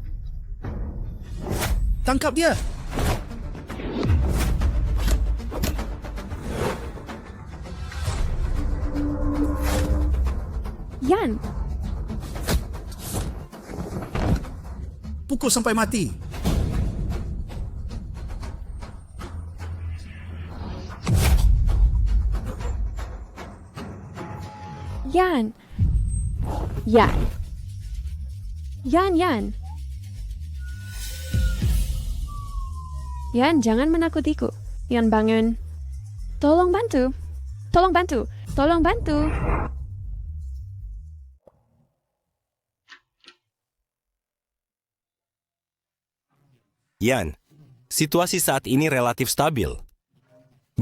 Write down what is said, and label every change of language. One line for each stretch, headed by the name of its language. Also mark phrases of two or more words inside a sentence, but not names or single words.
Indonesian: Tangkap dia. Yan. Pukul sampai mati. Yan. Yan. Yan, Yan. Yan, jangan menakutiku. Yan, bangun. Tolong bantu. Tolong bantu. Tolong bantu. Yan, situasi saat ini relatif stabil.